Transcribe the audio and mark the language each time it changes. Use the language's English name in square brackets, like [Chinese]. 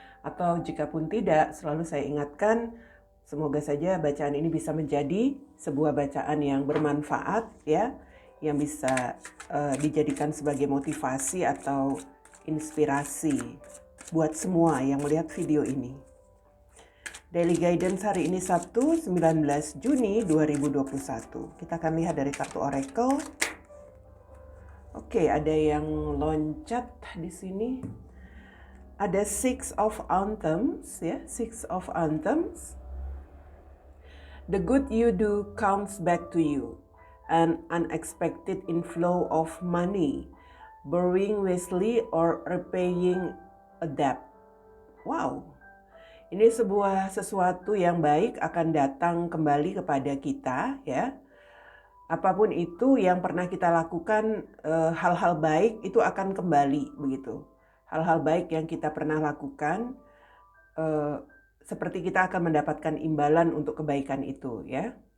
[Indonesian] Atau jika pun tidak, selalu saya ingatkan, semoga saja bacaan ini bisa menjadi sebuah bacaan yang bermanfaat ya, yang bisa dijadikan sebagai motivasi atau inspirasi buat semua yang melihat video ini. Daily Guidance hari ini Sabtu 19 Juni 2021. Kita akan lihat dari kartu Oracle. Oke, ada yang loncat di sini. Ada Six of Anthems ya, Six of Anthems. [English] The good you do comes back to you. An unexpected inflow of money, borrowing wisely or repaying a debt. Wow. [Indonesian] Ini sesuatu yang baik akan datang kembali kepada kita ya. Apapun itu yang pernah kita lakukan, hal-hal baik itu akan kembali begitu. Hal-hal baik yang kita pernah lakukan, seperti kita akan mendapatkan imbalan untuk kebaikan itu ya.